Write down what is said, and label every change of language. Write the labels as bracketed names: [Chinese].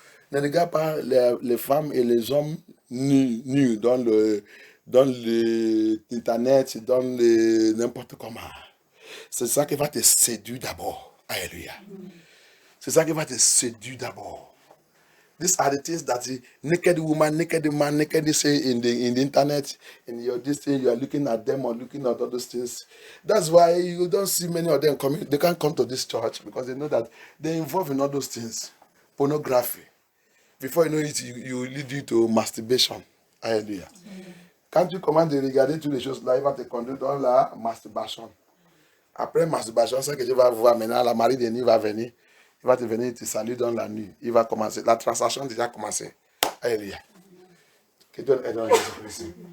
[French] Ne regardent pas les femmes et les hommes nus dans l'internet, dans n'importe comment. C'est ça qui va te séduire d'abord. Alléluia. C'est ça qui va te séduire d'abord. [English] These are the things that the naked woman, naked man, naked say in the internet, in your this thing, you are looking at them or looking at all those things. That's why you don't see many of them coming. They can't come to this church because they know that they're involved in all those things. Pornography. Before you know it, you lead you to masturbation. Hallelujah. [French] Quand tu commences de regarder toutes les choses là, il va te conduire dans la masturbation. Après masturbation, c'est que tu vas voir maintenant, la Marie Denis va venir. Il va te venir te saluer dans la nuit. Il va commencer. La transaction a déjà commencé. Alléluia. Que Dieu aide dans Jésus-Christ.